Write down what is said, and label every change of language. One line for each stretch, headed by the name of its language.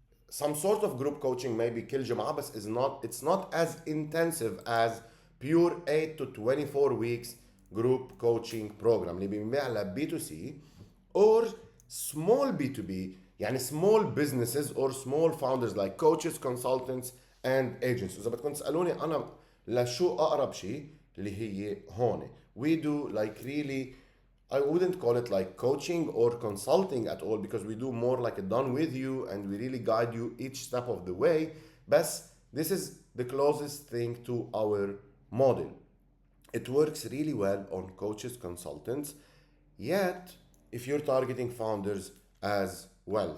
English: Some sort of group coaching maybe
Arabic: كل جمعة بس
English: is not, it's not as intensive as pure 8 to 24 weeks group coaching program
Arabic: اللي بينباع ل
English: B2C or small B2B يعني small businesses or small founders like coaches, consultants and agents.
Arabic: إذا بدكم تسألوني أنا لشو أقرب شيء اللي هي هون.
English: We do like really, I wouldn't call it like coaching or consulting at all because we do more like a done with you and we really guide you each step of the way. But this is the closest thing to our model. It works really well on coaches, consultants, yet if you're targeting founders as well.